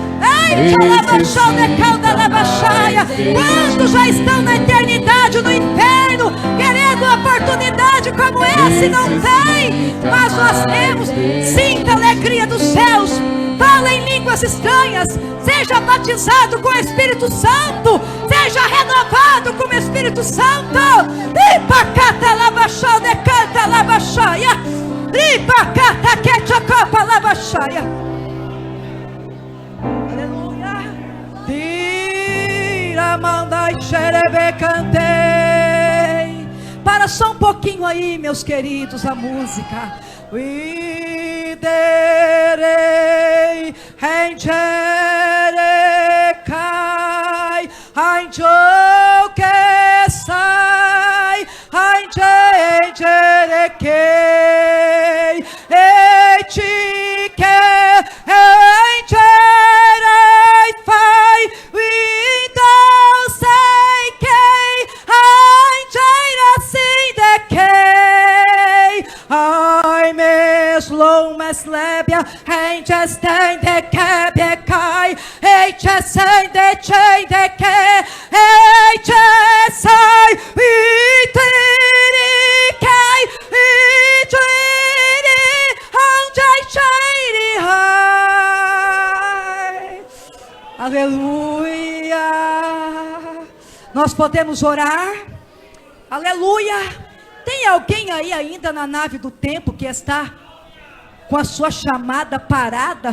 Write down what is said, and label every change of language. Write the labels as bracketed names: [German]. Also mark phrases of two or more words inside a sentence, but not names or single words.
[Portuguese] Quantos já estão na eternidade no inferno, querendo uma oportunidade como essa e não tem? Mas nós temos. Sinta a alegria dos céus. Fala em línguas estranhas. Seja batizado com o Espírito Santo. Seja renovado com o Espírito Santo. Ripacata labaxá, decanta labaxaia. Ripacata quechocopa labaxaia. Aleluia. Tira, mandai, xerebe, cantei. Para só um pouquinho aí, meus queridos, a música. Uiderei, encherecai, anjoquesai, encherequei, etique, encherei, fai, então sei quem, encheira, assim dequei, ai, meslo, meslébia, enchestende, quebecai, enchestende, chendeque, enchesai, itiriquei, itiri, onde aleluia. Nós podemos orar. Aleluia. Tem alguém aí ainda na nave do tempo que está com a sua chamada parada?